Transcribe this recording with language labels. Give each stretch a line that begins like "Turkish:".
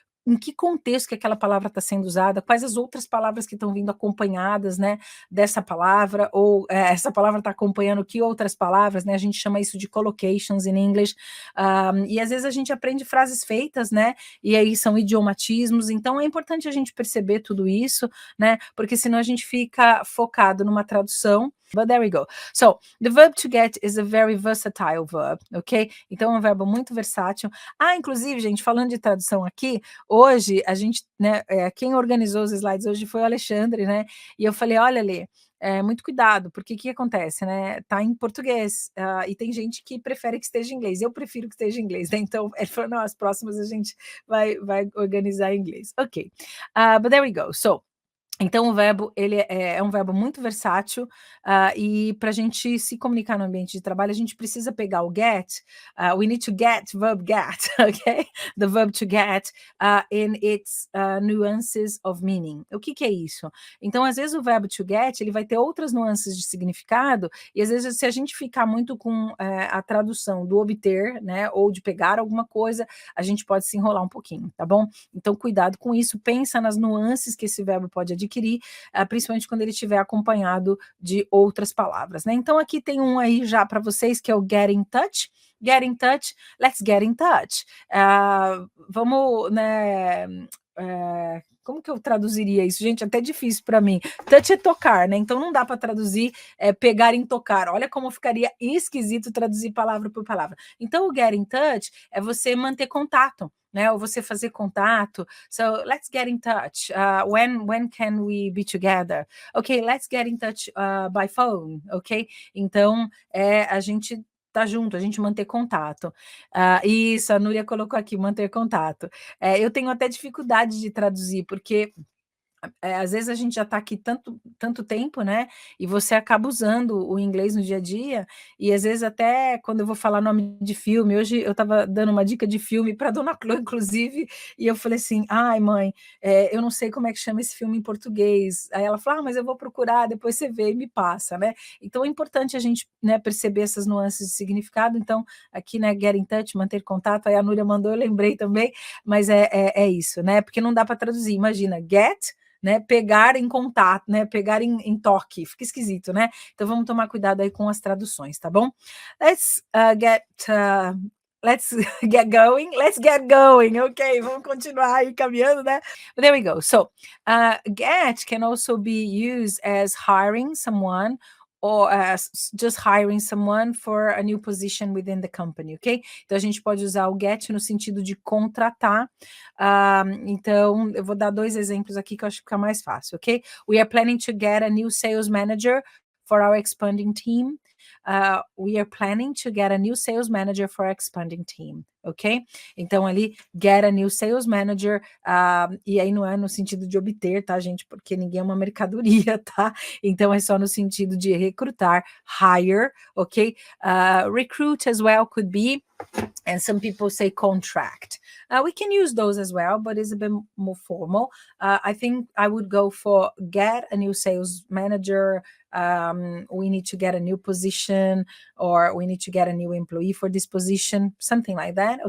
Portuguese: Em que contexto que aquela palavra está sendo usada, quais as outras palavras que estão vindo acompanhadas, né, dessa palavra, ou essa palavra está acompanhando que outras palavras, né, a gente chama isso de
English: collocations in English,
Portuguese: e às vezes a gente aprende frases feitas, né, e aí são idiomatismos, então é importante a gente perceber tudo isso, né, porque senão a gente fica focado numa tradução.
English: But there we go. So, the verb to get is a very versatile verb, ok?
Portuguese: Então, é um verbo muito versátil. Inclusive, gente, falando de tradução aqui, hoje, a gente, né, quem organizou os slides hoje foi o Alexandre, né? E eu falei, olha, Lê, muito cuidado, porque o que acontece, né? Tá em português, e tem gente que prefere que esteja em inglês. Eu prefiro que esteja em inglês, né? Então, ele falou, não, as próximas a gente vai organizar em inglês. Ok.
English: But there we go.
Portuguese: So, então, o verbo, ele é um verbo muito versátil, e para a gente se comunicar no ambiente de trabalho, a gente precisa pegar o get,
English: we need to get verb get,
Portuguese: ok?
English: The verb to get in its nuances of meaning.
Portuguese: O que é isso? Então, às vezes o verbo to get, ele vai ter outras nuances de significado, e às vezes se a gente ficar muito com a tradução do obter, né, ou de pegar alguma coisa, a gente pode se enrolar um pouquinho, tá bom? Então, cuidado com isso, pensa nas nuances que esse verbo pode adquirir, principalmente quando ele estiver acompanhado de outras palavras, né? Então, aqui tem um aí já para vocês, que é o get in touch.
English: Get in touch, let's get in touch.
Portuguese: Vamos, né, como que eu traduziria isso? Gente, até difícil para mim. Touch é tocar, né? Então não dá para traduzir pegar em tocar. Olha como ficaria esquisito traduzir palavra por palavra. Então o get in touch é você manter contato, né? Ou você fazer contato.
English: So let's get in touch. When can we be together? Okay, let's get in touch by phone. Ok?
Portuguese: Então a gente tá junto, a gente manter contato. Isso, a Núria colocou aqui, manter contato. Eu tenho até dificuldade de traduzir, porque às vezes a gente já está aqui tanto tempo, né? E você acaba usando o inglês no dia a dia, e às vezes até quando eu vou falar nome de filme, hoje eu estava dando uma dica de filme para Dona Clô, inclusive, e eu falei assim: ai, mãe, eu não sei como é que chama esse filme em português. Aí ela falou: mas eu vou procurar, depois você vê e me passa, né? Então é importante a gente, né, perceber essas nuances de significado. Então, aqui, né, get in touch, manter contato, aí a Núria mandou, eu lembrei também, mas é isso, né? Porque não dá para traduzir. Imagina, get, né, pegar em contato, né, pegar em toque, fica esquisito, né? Então vamos tomar cuidado aí com as traduções, tá bom?
English: Let's get going. Let's get going.
Portuguese: Ok, vamos continuar aí caminhando, né?
English: But there we go. So, get can also be used as hiring someone or as just hiring someone for a new position within the company, ok?
Portuguese: Então a gente pode usar o get no sentido de contratar. Então eu vou dar 2 exemplos aqui que eu acho que fica mais fácil, ok? We are planning to get a new sales manager for our expanding team. We are planning to get a new sales manager for our expanding team, ok? Então ali, get a new sales manager, e aí não é no sentido de obter, tá, gente? Porque ninguém é uma mercadoria, tá? Então é só no sentido de recrutar, hire, ok?
English: Recruit as well could be, and some people say contract. We can use those as well, but it's a bit more formal. I think I would go for get a new sales manager. We need to get a new position, or we need to get a new employee for this position, something like that.